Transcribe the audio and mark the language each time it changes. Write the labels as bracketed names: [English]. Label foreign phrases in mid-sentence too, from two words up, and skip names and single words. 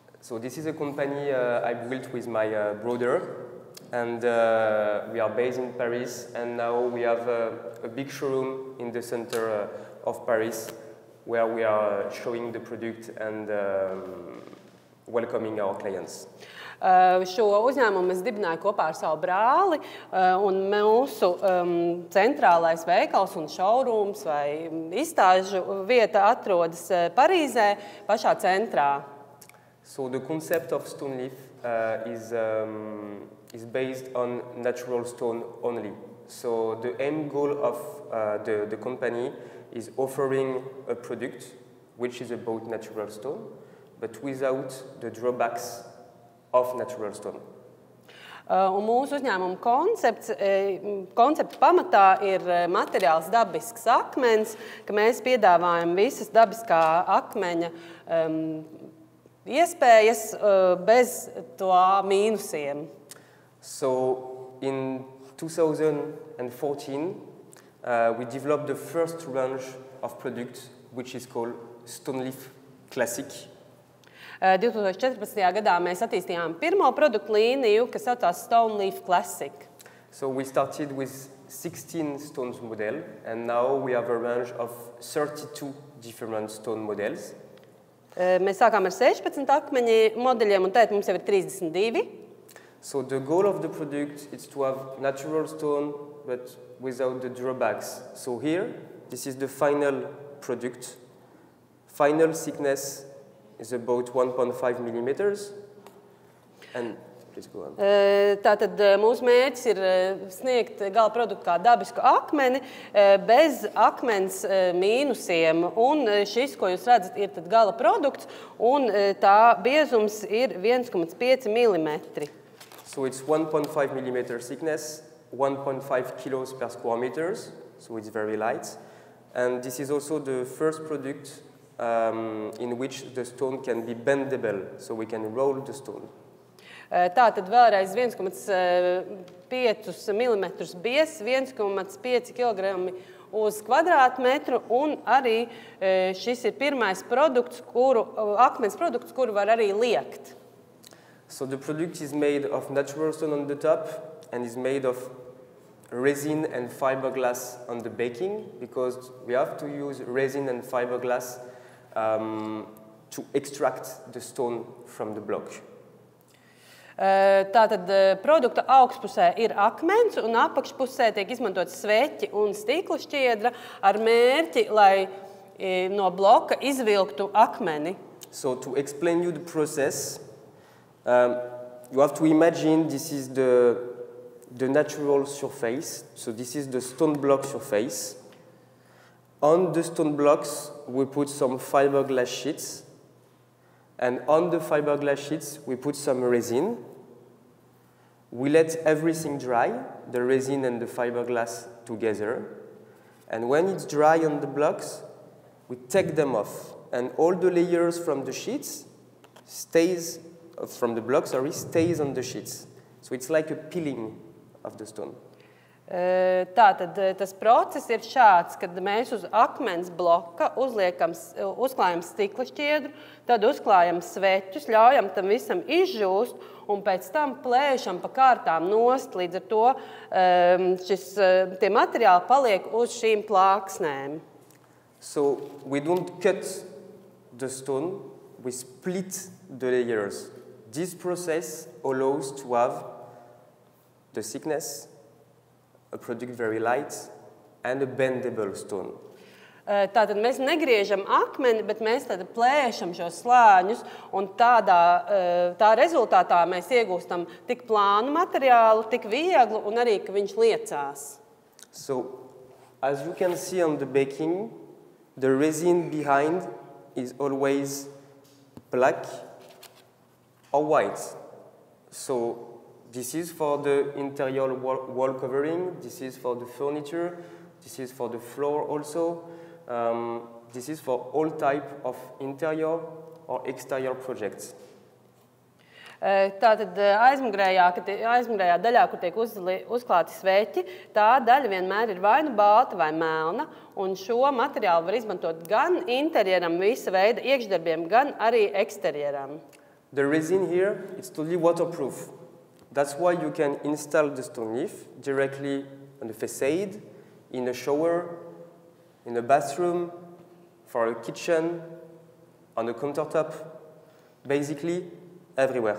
[English] So this is a company I built with my brother, and we are based in Paris, and now we have a big showroom in the center of Paris, where we are showing the product and welcoming our clients. [Latvian] Šo uzņēmumu es dibināju kopā ar savu brāli, un mūsu centrālais veikals un showrooms vai izstāžu vieta atrodas Parīzē, pašā centrā. [English] So the concept of StoneLeaf is based on natural stone only. So the aim goal of the company is offering a product which is about natural stone, but without the drawbacks of natural stone. [Latvian] Un mūsu uzņēmuma koncepta pamatā ir materiāls dabīgs akmens, ka mēs piedāvājam visas dabiskā akmeņa iespējas bez to mīnusiem. [English] So in 2014, we developed the first range of products which is called StoneLeaf Classic. [Latvian] 2014. gadā mēs attīstījām pirmo produktu līniju, kas saucās StoneLeaf Classic. [English] So we started with 16 stones model, and now we have a range of 32 different stone models. [Latvian] Mēs sākām ar 16 akmeņu modeļiem, un tagad mums jau ir 32. [English] So the goal of the product is to have natural stone, but without the drawbacks. So here, this is the final product. Final thickness is about 1.5 millimeters. And please go on. [Latvian] Tātad mūsu mērķis ir sniegt gala produktu kā dabisku akmeni bez akmens mīnusiem. Un šis, ko jūs redzat, ir tad gala produkts, un tā biezums ir 1,5 millimetri. [English] So it's 1.5 millimeter thickness, 1.5 kilos per square meters, so it's very light. And this is also the first product in which the stone can be bendable, so we can roll the stone. [Latvian] Tātad vēlreiz 1,5 mm biezs, 1,5 kg uz kvadrātmetru, un arī šis ir pirmais produkts, akmens produkts, kuru var arī liekt. [English] So the product is made of natural stone on the top and is made of resin and fiberglass on the baking, because we have to use resin and fiberglass to extract the stone from the block. [Latvian] Tātad produkta augšpusē ir akmens, un apakšpusē tiek izmantots sveķi un stikla šķiedra ar mērķi, lai no bloka izvilktu akmeni. [English] So to explain you the process, you have to imagine this is the natural surface. So this is the stone block surface. On the stone blocks, we put some fiberglass sheets. And on the fiberglass sheets, we put some resin. We let everything dry, the resin and the fiberglass together. And when it's dry on the blocks, we take them off. And all the layers from the sheets stays on the sheets. So it's like a peeling of the stone. [Latvian] Tātad tas process ir šāds, kad mēs uz akmens bloka uzklājam stikla šķiedru, tad uzklājam sveķus, ļaujam tam visam izžūst, un pēc tam plēšam pa kārtām nost, līdz ar to tie materiāli paliek uz šīm plāksnēm. [English] So we don't cut the stone, we split the layers. This process allows to have the thickness, a product very light, and a bendable stone. [Latvian] Tātad mēs negriežam akmeni, bet mēs tad plēšam šos slāņus, un tā rezultātā mēs iegūstam tik plānu materiālu, tik vieglu, un arī, ka viņš liecās. [English] So, as you can see on the baking, the resin behind is always black or white. So, this is for the interior wall covering, this is for the furniture, this is for the floor also. This is for all type of interior or exterior projects. [Latvian] Tātad aizmugurējā daļā, kur tiek uzklāti sveķi, tā daļa vienmēr ir vai nu balta vai melna, un šo materiālu var izmantot gan interjeram, visa veida iekšdarbiem, gan arī eksterjeram. [English] The resin here, it's totally waterproof. That's why you can install the StoneLeaf directly on the facade, in a shower, in a bathroom, for a kitchen, on a countertop, basically everywhere.